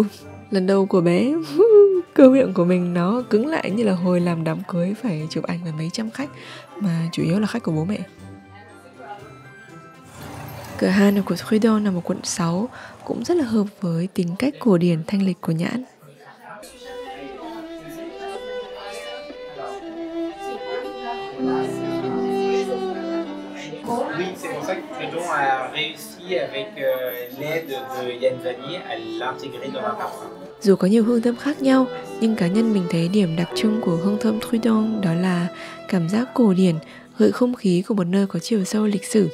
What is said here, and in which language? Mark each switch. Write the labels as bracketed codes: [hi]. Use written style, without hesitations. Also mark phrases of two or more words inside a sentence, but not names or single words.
[vi] Lần đầu của bé, cơ miệng của mình nó cứng lại như là hồi làm đám cưới phải chụp ảnh với mấy trăm khách, mà chủ yếu là khách của bố mẹ. Cửa hàng của Trudon nằm ở quận 6, cũng rất là hợp với tính cách cổ điển thanh lịch của nhãn. [fr] Oui, c'est pour ça que Trudon a réussi avec l'aide de Yann Vanier à l'intégrer dans un parfum. [vi] Dù có nhiều hương thơm khác nhau, nhưng cá nhân mình thấy điểm đặc trưng của hương thơm Trudon đó là cảm giác cổ điển, gợi không khí của một nơi có chiều sâu lịch sử.